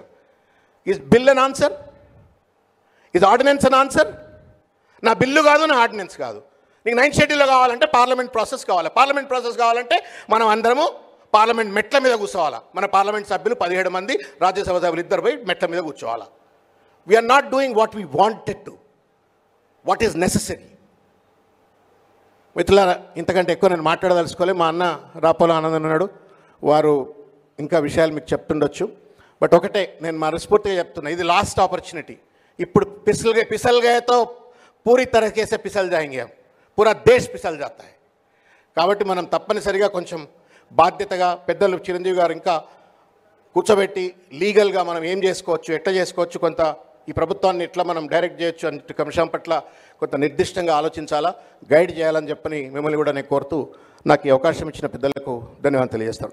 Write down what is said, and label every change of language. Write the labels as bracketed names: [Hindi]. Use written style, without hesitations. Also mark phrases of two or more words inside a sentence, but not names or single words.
[English] Is bill an answer? Is ordinance an answer? [Telugu] నా బిల్లు కాదు, నా ఆర్డినెన్స్ కాదు. నీకు 9th షెడ్యూల్లో కావాలంటే [English] parliament process [Telugu] కావాలి. [English] parliament process [Telugu] కావాలంటే మనం అందరము పార్లమెంట్ మెట్ల మీద కూర్చోవాలా. మన పార్లమెంట్ సభ్యులు 17 మంది, రాజ్యసభ సభ్యులు 2 పోయి మెట్ల మీద కూర్చోవాలా. [English] We're not doing what we wanted to, what is necessary. [Telugu] మిత్రులారా, ఇంతకంటే ఎక్కువ నేను మాట్లాడదలుచుకోలే. మా అన్న రాపోల ఆనందన్ ఉన్నాడు, వారు ఇంకా విషయాలు మీకు చెప్తుండొచ్చు. బట్ ఒకటే నేను మనస్ఫూర్తిగా చెప్తున్నా, ఇది [English] last opportunity. [Hindi] ఇప్పుడు పిसल गए तो पूरी तरीके से पिसल जाएंगे, पूरा देश पिसल जाता है. [Telugu] కాబట్టి మనం తప్పనిసరిగా కొంచెం బాధ్యతగా పెద్దలు చిరంజీవి గారు ఇంకా కూర్చోబెట్టి లీగల్గా మనం ఏం చేసుకోవచ్చు, ఎట్లా చేసుకోవచ్చు, కొంత ఈ ప్రభుత్వాన్ని ఎట్లా మనం డైరెక్ట్ చేయొచ్చు అనే అంశం పట్ల కొంత నిర్దిష్టంగా ఆలోచించాలా, గైడ్ చేయాలని చెప్పని మిమ్మల్ని కూడా నేను కోరుతూ నాకు ఈ అవకాశం ఇచ్చిన పెద్దలకు ధన్యవాదాలు తెలియజేస్తాను.